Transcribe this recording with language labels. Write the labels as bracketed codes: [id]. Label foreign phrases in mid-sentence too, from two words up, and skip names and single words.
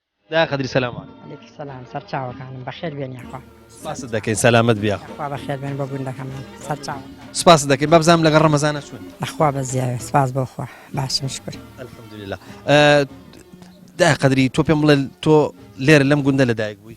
[ckb] دا قدری [ar] سلام علیکم عليك السلام [ckb] سرچاوەکانم بەخێر بێن یاخوا سپاس دەکەین سەلامت بیا خوا بەخێر بێن بۆ گوندەکەمان سەرچاو سپاس دەکەین بابزانم لەگەڵ ڕەمەزانە چوون لەخوا بەزیاوێ سپاس بۆ خوا باشم شکر الحەمدولله دا قدری تۆ پێم بڵێ تۆ لێرە لەم گوندە لەدایک بووی